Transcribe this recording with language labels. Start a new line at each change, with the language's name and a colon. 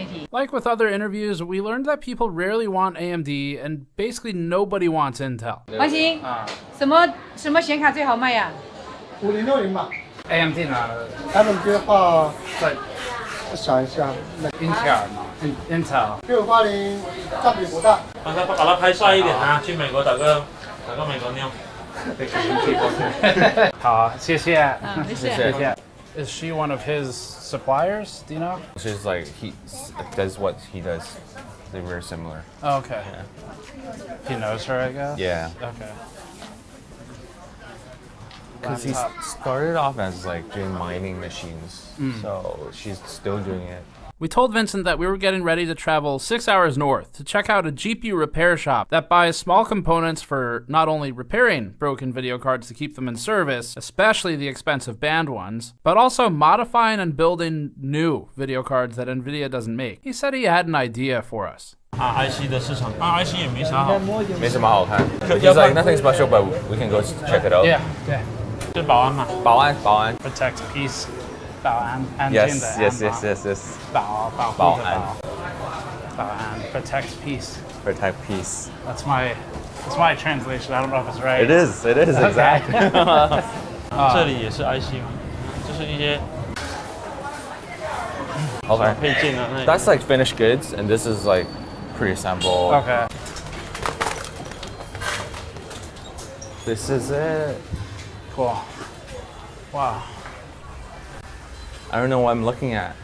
English: Like with other interviews, we learned that people rarely want AMD and basically nobody wants Intel.
Chinese: 王鑫，什么显卡最好卖呀？5060吧。 AMD 呢？AMD 的话，我想一下，Intel 嘛，Intel。 6580占比不大。把它拍帅一点啊！去美国打个美国妞。好，谢谢。谢谢。
English: Is she one of his suppliers? Do you know? She's like he does what he does. They're very similar. Oh, okay. Yeah. He knows her, I guess. Yeah. Okay. Because he started off as like doing mining machines, so she's still doing it. We told Vincent that we were getting ready to travel 6 hours north to check out a GPU repair shop that buys small components for not only repairing broken video cards to keep them in service, especially the expensive banned ones, but also modifying and building new video cards that NVIDIA doesn't make. He said he had an idea for us.
Chinese: IC 的市场，IC 也没啥好，没什么好看。
English: He's like nothing special, but we can go check it out. Yeah.
Chinese: 就保安嘛，保安。
English: Protect peace.
Chinese: 保安，安静的安。
English: Yes. 保安。Protect peace. Protect peace. That's my translation. I don't know if it's right. It is exactly.
Chinese: 这里也是 IC 嘛，就是一些
English: Okay.
Chinese: 配件啊。
English: That's like finished goods, and this is like pre-assembled. Okay. This is it. Cool. Wow. I don't know what I'm looking at.